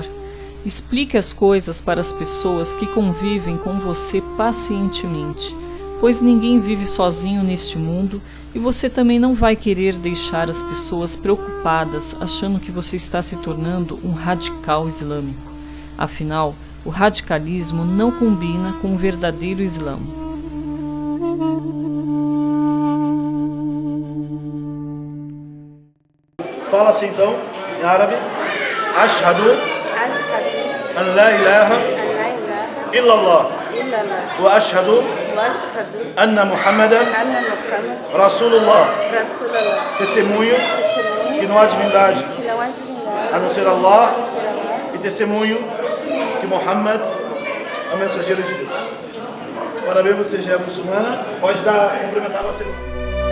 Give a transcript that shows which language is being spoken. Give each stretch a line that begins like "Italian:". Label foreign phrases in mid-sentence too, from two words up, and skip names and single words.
Portuguese: Explique as coisas para as pessoas que convivem com você pacientemente, pois ninguém vive sozinho neste mundo e você também não vai querer deixar as pessoas preocupadas achando que você está se tornando um radical islâmico. Afinal, o radicalismo não combina com o verdadeiro Islã. Fala assim então, em árabe.
Arabic: أشهد أن لا إله إلا الله وأشهد أن محمدا رسول الله.
Portuguese: Testemunho que não há divindade a não ser Allah, e testemunho que Muhammad é o mensageiro de Deus. Parabéns, você já é muçulmana. Pode cumprimentar você.